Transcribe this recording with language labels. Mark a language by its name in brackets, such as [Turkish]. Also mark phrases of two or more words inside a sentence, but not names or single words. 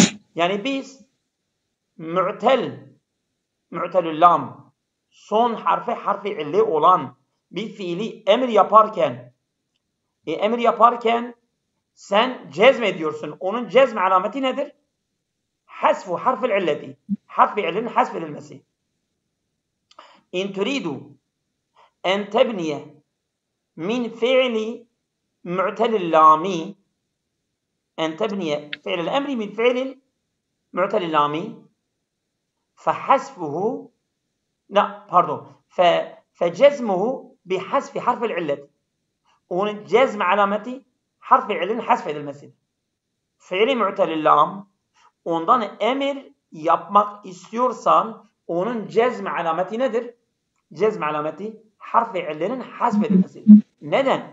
[Turkish] Yani biz mu'telül lam son harfi illi olan bir fiili emir yaparken sen cezmediyorsun. Onun cezm alameti nedir? [Arabic] حذف حرف العلة. [Turkish] Harfi illerin hasfedilmesi. [Arabic] إن تريد أن تبني من فعل معتل اللام أن تبني فعل الأمر من فعل معتل اللام فحذفه فجزمه بحذف حرف العلة. [Turkish] Onun cezm alameti harf-i illerin hasfedilmesidir. Fiili mu'telil lam ondan emir yapmak istiyorsan onun cezm alameti nedir? Cezm alameti harf-i illerin hasfedilmesidir. Neden?